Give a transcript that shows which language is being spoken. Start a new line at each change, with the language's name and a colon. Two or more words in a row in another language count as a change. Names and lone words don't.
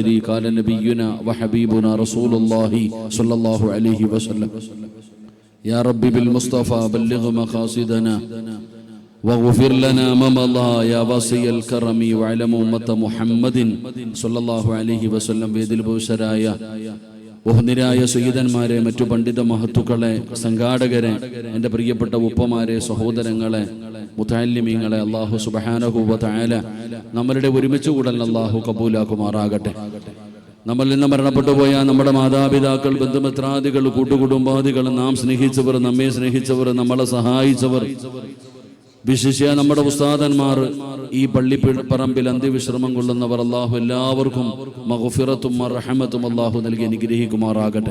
Arabic: قال نبينا وحبيبنا رسول الله صلى الله عليه وسلم يا ربي بالمصطفى بلغ مقاصدنا واغفر لنا ما مضى يا واسع الكرم وعلم أمة محمد صلى الله عليه وسلم.
Malayalam: വേദിൽ ബഹുശരായ ബഹുനിരായ സയ്യിദന്മാരെ, മറ്റു പണ്ഡിത മഹത്തുക്കളെ, സംഘാടകരെ, എൻ്റെ പ്രിയപ്പെട്ട ഉപ്പമാരെ, സഹോദരങ്ങളെ, മുതഅല്ലിമീങ്ങളെ,
Arabic: الله سبحانه وتعالى
Malayalam: നമ്മളുടെ ഒരുമിച്ച് കൂടൽ അല്ലാഹു കബൂലാക്കുമാറാകട്ടെ. നമ്മളിൽ നിന്ന് മരണപ്പെട്ടു പോയ നമ്മുടെ മാതാപിതാക്കൾ, ബന്ധുമിത്രാദികൾ, കൂട്ടുകുടുംബാദികൾ, നാം സ്നേഹിച്ചവർ, നമ്മെ സ്നേഹിച്ചവർ, നമ്മളെ സഹായിച്ചവർ, വിശിഷ്യ നമ്മുടെ ഉസ്താദന്മാർ, ഈ പള്ളിപ്പറമ്പിൽ അന്ത്യവിശ്രമം കൊള്ളുന്നവർ, അല്ലാഹു എല്ലാവർക്കും മഗ്ഫിറത്തും റഹ്മത്തും അല്ലാഹു നൽകി അനുഗ്രഹിക്കുമാറാകട്ടെ.